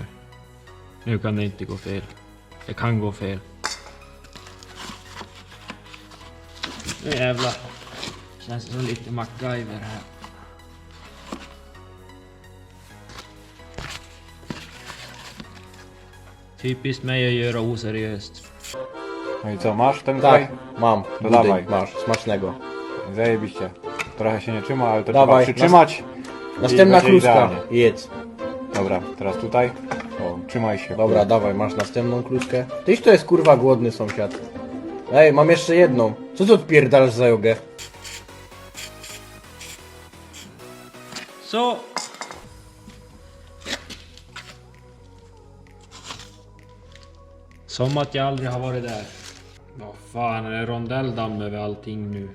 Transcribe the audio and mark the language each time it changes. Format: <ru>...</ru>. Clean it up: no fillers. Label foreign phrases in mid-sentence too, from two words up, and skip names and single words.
<sv>Nu kan det inte gå fel. Det kan gå fel. Nu jävlar. Känns det som lite MacGyver här. Typiskt mig att göra oseriöst.</sv> <pl>No i co, masz ten Tak, kraj? mam. To dawaj. Masz, smacznego. Zajebiście. Trochę się nie trzyma, ale to Dawaj, trzeba przytrzymać. Następna będzie kluska. idealnie. Jedz. Dobra, teraz tutaj. O, trzymaj się. Dobra, dawaj, masz następną kluskę. Tyś to jest kurwa głodny sąsiad. Ej, mam jeszcze jedną. Co ty odpierdalasz za jogę?</pl> <sv>Så. Som att jag aldrig har varit där. Vad fan, är det rondelldamm över allting nu?</sv>